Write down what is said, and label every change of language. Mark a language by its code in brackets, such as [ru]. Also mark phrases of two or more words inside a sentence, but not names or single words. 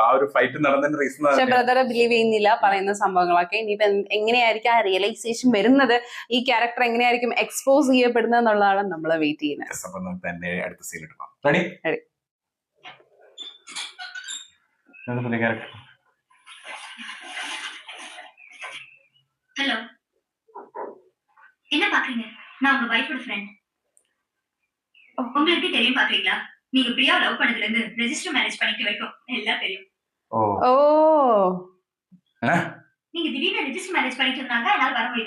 [ml] ആ ഒരു ഫൈറ്റ് നടന്നതിന്റെ റീസൺ. പക്ഷെ ബ്രദറെ ബിലീവ് ചെയ്യുന്നില്ല പറയുന്ന സംഭവങ്ങളൊക്കെ. ഇനിയിപ്പോ എങ്ങനെയായിരിക്കും ആ റിയലൈസേഷൻ വരുന്നത്, ഈ ക്യാരക്ടർ എങ്ങനെയായിരിക്കും എക്സ്പോസ് ചെയ്യപ്പെടുന്നത് എന്നുള്ളതാണ് നമ്മൾ വെയിറ്റ് ചെയ്യുന്നത്. അപ്പൊ നമുക്ക് തന്നെ അടുത്ത സീൻ എടുക്കാം. റെഡി? ക്യാരക്ടർ. [ta] ஹலோ, என்ன பாக்குறீங்க? நான் உங்க வைஃபோட ஃப்ரெண்ட். உங்களுக்கு தெரியும் பாக்குறீங்களா? நீங்க பிரியா லவ் பண்ணதுல இருந்து [en] register marriage [ta] பண்ணிக்க வரைக்கும் எல்லாம் தெரியும். ஓ, நீங்க திடீர்னு [en] register marriage [ta] பண்ணிக்கிறதுனால என்னால வர முடியல.